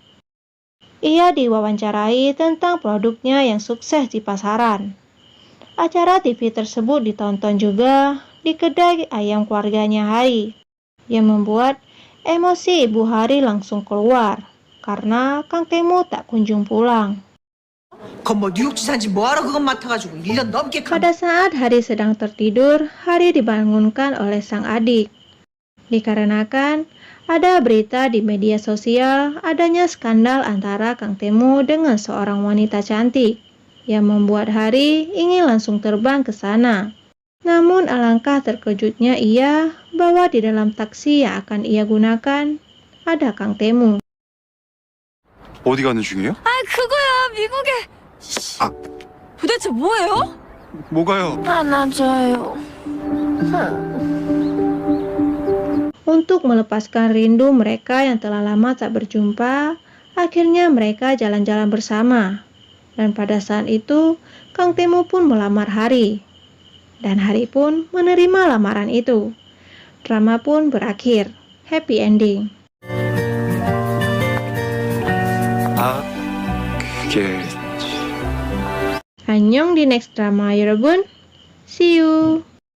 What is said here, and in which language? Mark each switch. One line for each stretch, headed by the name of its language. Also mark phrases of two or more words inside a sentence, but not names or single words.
Indonesian: Ia diwawancarai tentang produknya yang sukses di pasaran. Acara TV tersebut ditonton juga di kedai ayam keluarganya Hari, yang membuat emosi Ibu Hari langsung keluar karena Kang Temu tak kunjung pulang.
Korean: 그건 뭐 뉴욕 지사인지 뭐하러 그것 맡아가지고 1년 넘게
Indonesian: Pada saat Hari sedang tertidur, Hari dibangunkan oleh sang adik. Dikarenakan ada berita di media sosial adanya skandal antara Kang Temu dengan seorang wanita cantik, yang membuat Hari ingin langsung terbang ke sana. Namun alangkah terkejutnya ia bahwa di dalam taksi yang akan ia gunakan ada Kang Temu.
Korean: 어디 가는 중이에요? 아, 그거야, 미국에. 도대체 뭐예요? 뭐가요? 안아줘요.
Indonesian: Untuk melepaskan rindu mereka yang telah lama tak berjumpa, akhirnya mereka jalan-jalan bersama. Dan pada saat itu, Kang Temu pun melamar Hari. Dan Hari pun menerima lamaran itu. Drama pun berakhir.
English: Happy ending.
Korean: 아, 그게
Indonesian: Annyeong di
English: next drama,
Indonesian: 여러분.
English: See you!